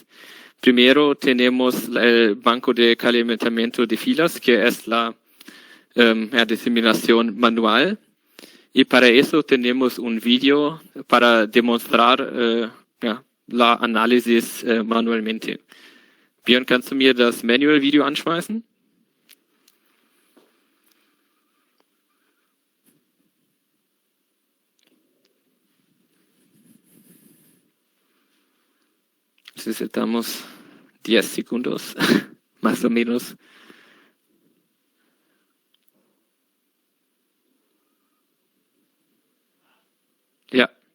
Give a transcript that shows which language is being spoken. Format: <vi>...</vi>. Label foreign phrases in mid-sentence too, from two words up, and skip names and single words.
<es>Primero tenemos el banco de calentamiento de filas, que es la determinación manual. Y para eso tenemos un vídeo para demostrar la análisis manualmente.</es> <de>Björn, kannst du mir das Manual-Video anschmeißen?</de> <es>Necesitamos 10 segundos, más o menos. Ya.</es>